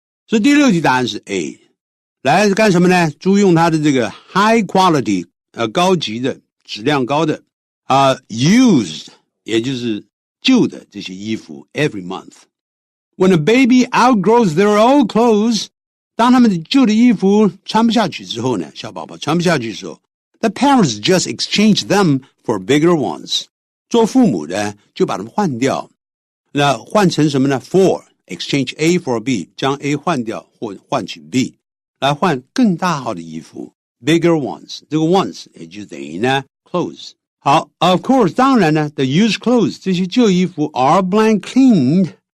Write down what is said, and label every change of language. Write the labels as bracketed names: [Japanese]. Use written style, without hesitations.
[Chinese] 所以第六题答案是 A 来干什么呢？注意用它的这个 high quality 高级的质量高的used 也就是旧的这些衣服 every month. [English] When a baby outgrows their old clothes [Chinese] 当他们的旧的衣服穿不下去之后呢，小宝宝穿不下去的时候 [English] the parents just exchange them for bigger ones. [Chinese] 做父母的就把它们换掉，那换成什么呢 for exchange A for B 将 A 换掉或换取 B 来换更大号的衣服 bigger ones 这个 ones 也就等于呢 clothes 好 of course 当然呢 [English] the used clothes [Chinese] 这些旧衣服 [English] are blank cleaned